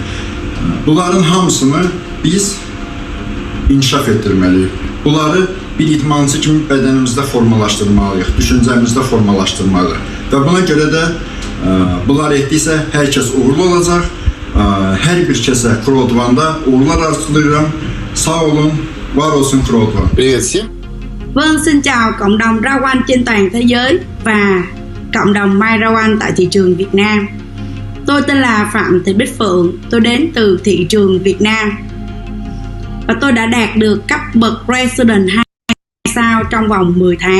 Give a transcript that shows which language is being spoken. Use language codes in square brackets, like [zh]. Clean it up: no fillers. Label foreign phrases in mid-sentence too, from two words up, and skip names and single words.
[az] Bunların hamısını biz inkişaf etdirməliyik. Bunları bir idmançı kimi bədənimizdə formalaşdırmalıyıq, düşüncəmizdə formalaşdırmalıyıq. Və buna görə də bunlar etdiksə, hər kəs uğurlu olacaq. Hər bir kəsə Crowd1-da uğurlar arzulayıram. Sağ olun. Var olsun Crowd1. [ru] Привет всем. [vi] Vâng, xin chào cộng đồng Crowd1 trên toàn thế giới và cộng đồng My Crowd1 tại thị trường Việt Nam. Tôi tên là Phạm Thị Bích Phượng, tôi đến từ thị trường Việt Nam. Và tôi đã đạt được cấp bậc Resident 2 sao trong vòng 10 tháng.